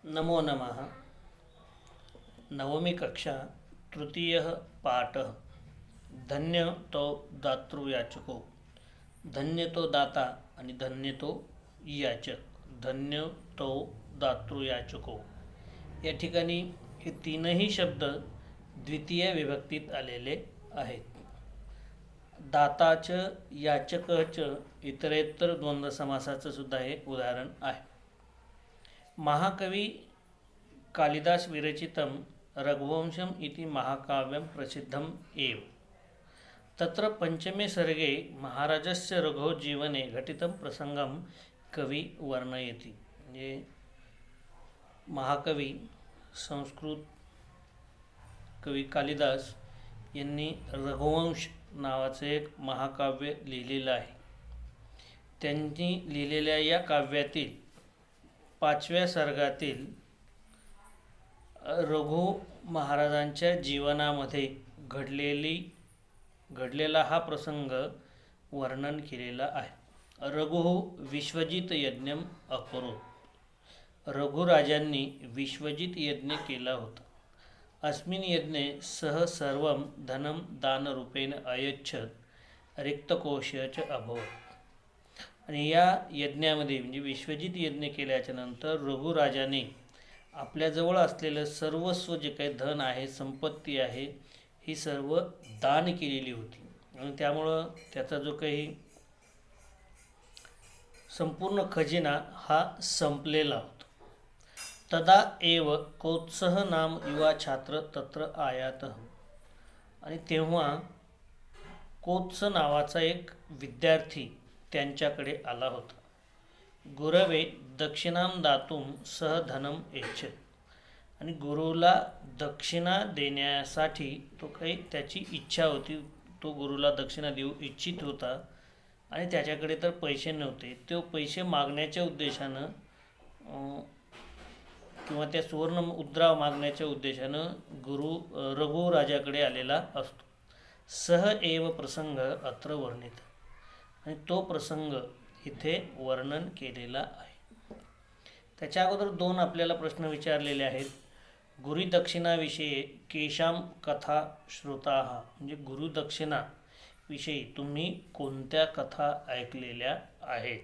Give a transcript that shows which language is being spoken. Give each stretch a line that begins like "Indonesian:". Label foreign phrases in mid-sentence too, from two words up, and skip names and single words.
Sanskrit: नमो नमः। नवमी कक्षा तृतीयः पाठः। धन्य तो दातृयाचको।
Marathi: धन्य तो दाता आणि धन्य तो याचक.
Sanskrit: धन्य तो दातृयाचको.
Marathi: या ठिकाणी हे तीनही शब्द द्वितीय विभक्तीत आलेले आहेत. दाताच याचकच इतरेतर द्वंद्व समासाचं सुद्धा हे उदाहरण आहे.
Sanskrit: महाकवी कालिदास विरचितं रघुवंशम् इति महाकाव्यं प्रसिद्धम् एव. तत्र पंचमे सर्गे महाराजस्य रघोः जीवने घटितं प्रसंगं कवी वर्णयति.
Marathi: म्हणजे महाकवी संस्कृत कवी कालिदास यांनी रघुवंश नावाचे एक महाकाव्य लिहिलेलं आहे. त्यांनी लिहिलेल्या या काव्यातील 5व्या सर्गातील रघु महाराजांच्या जीवनामध्ये घडलेला हा प्रसंग वर्णन केलेला आहे.
Sanskrit: रघु विश्वजित यज्ञम अकरोत.
Marathi: रघुराजांनी विश्वजित यज्ञ केला होता.
Sanskrit: अस्मिन् यज्ञे सह सर्वं धनं दानरूपेण अयच्छत् रिक्तकोशच अभवत्.
Marathi: आणि या यज्ञामध्ये म्हणजे विश्वजित यज्ञ केल्याच्या नंतर रघुराजाने आपल्याजवळ असलेलं सर्वस्व जे काही धन आहे, संपत्ती आहे, ही सर्व दान केलेली होती. आणि त्यामुळं त्याचा जो काही संपूर्ण खजिना हा संपलेला होता.
Sanskrit: तदा एव कोत्सह नाम युवा छात्र तत्र आयात.
Marathi: आणि तेव्हा कोत्स नावाचा एक विद्यार्थी त्यांच्याकडे आला होता.
Sanskrit: गुरवे दक्षिणां दातुं सह धनम यच्छत्.
Marathi: आणि गुरुला दक्षिणा देण्यासाठी तो काही त्याची इच्छा होती. तो गुरुला दक्षिणा देऊ इच्छित होता आणि त्याच्याकडे तर पैसे नव्हते. तो पैसे मागण्याच्या उद्देशानं किंवा त्या सुवर्ण मुद्रा मागण्याच्या उद्देशानं रघुराजाकडे आलेला असतो.
Sanskrit: सह एव प्रसंग अत्र वर्णित.
Marathi: आणि तो प्रसंग इथे वर्णन केलेला आहे. त्याच्या अगोदर 2 आपल्याला प्रश्न विचारलेले आहेत.
Sanskrit: गुरुदक्षिणाविषयी केशां कथा श्रुताः.
Marathi: म्हणजे गुरुदक्षिणाविषयी तुम्ही कोणत्या कथा ऐकलेल्या आहेत.